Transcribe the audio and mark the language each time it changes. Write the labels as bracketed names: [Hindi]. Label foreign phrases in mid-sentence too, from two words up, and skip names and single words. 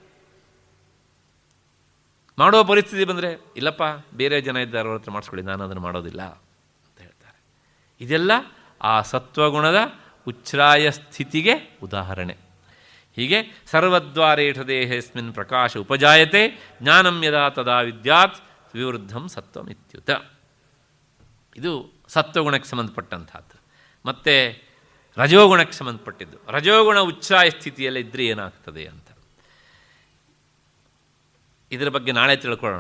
[Kannada] ಮಾಡುವ ಪರಿಸ್ಥಿತಿ ಬಂದರೆ ಇಲ್ಲಪ್ಪ ಬೇರೆ ಜನ ಇದ್ದಾರೆ ಅವ್ರ ಹತ್ರ ಮಾಡಿಸ್ಕೊಳ್ಳಿ, ನಾನು ಅದನ್ನು ಮಾಡೋದಿಲ್ಲ ಅಂತ ಹೇಳ್ತಾರೆ. ಇದೆಲ್ಲ ಆ ಸತ್ವಗುಣದ ಉಚ್ಛ್ರಾಯ ಸ್ಥಿತಿಗೆ ಉದಾಹರಣೆ. [Sanskrit] ಹೀಗೆ ಸರ್ವದ್ವಾರೇಷು ದೇಹೇಸ್ಮಿನ್ ಪ್ರಕಾಶ ಉಪಜಾಯತೆ ಜ್ಞಾನಂ ಯದಾ ತದಾ ವಿದ್ಯಾತ್ ವಿವೃದ್ಧಂ ಸತ್ವಮಿತ್ಯುತ. [Kannada] ಇದು ಸತ್ವಗುಣಕ್ಕೆ ಸಂಬಂಧಪಟ್ಟಂಥದ್ದು. ಮತ್ತು ರಜೋಗುಣಕ್ಕೆ ಸಂಬಂಧಪಟ್ಟಿದ್ದು. ರಜೋಗುಣ ಉಚ್ಛ್ರಾಯ ಸ್ಥಿತಿಯಲ್ಲಿ ಇದ್ದರೆ ಏನಾಗ್ತದೆ ಅಂತ ಇದರ ಬಗ್ಗೆ ನಾಳೆ ತಿಳ್ಕೊಳ್ಳೋಣ.